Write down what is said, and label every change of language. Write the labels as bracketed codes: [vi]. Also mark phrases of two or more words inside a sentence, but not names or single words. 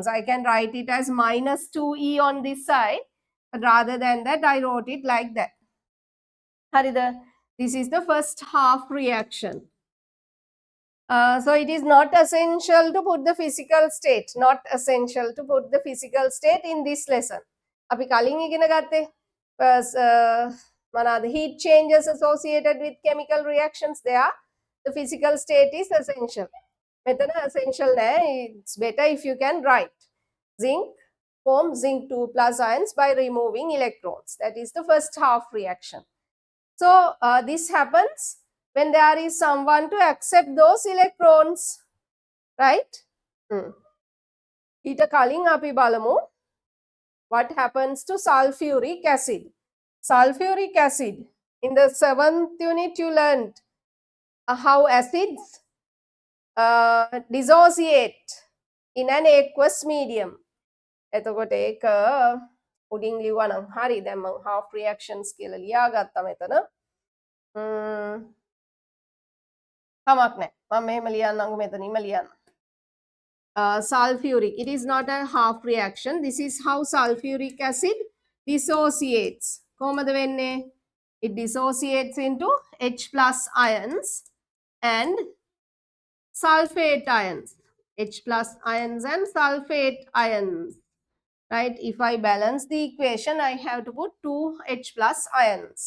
[en] I can write it as minus 2e on this side, but rather than that I wrote it like that. Harida, this is the first half reaction. So it is not essential to put the physical state, not essential to put the physical state in this lesson. [si] අපි කලින් ඉගෙන ගත්තේ මොනවාද [en] heat changes associated with chemical reactions there. The physical state is essential. [si] මෙතන essential නෑ. [en] It's better if you can write. Zinc forms zinc 2 plus ions by removing electrons. That is the first half reaction. So this happens when there is someone to accept those electrons, right? [si] ඊට කලින් අපි බලමු [en] what happens to sulfuric acid. Sulfuric acid, in the 7th unit you learned how acids dissociate in an aqueous medium. [si] එතකොට ඒක උඩින් ලිව්වා නම් හරි. දැන් මම [en] half reactions [si] කියලා ලියාගත්තා මෙතන. කමක් නැහැ. මම මෙහෙම ලියන්නම්කෝ මෙතනින්ම ලියන්න. [en] Sulfuric, it is not a half reaction. This is how sulfuric acid dissociates. [si] කොහොමද වෙන්නේ? [en] It dissociates into H plus ions and sulfate ions. H plus ions and sulfate ions. Right? If I balance the equation, I have to put 2 H plus ions.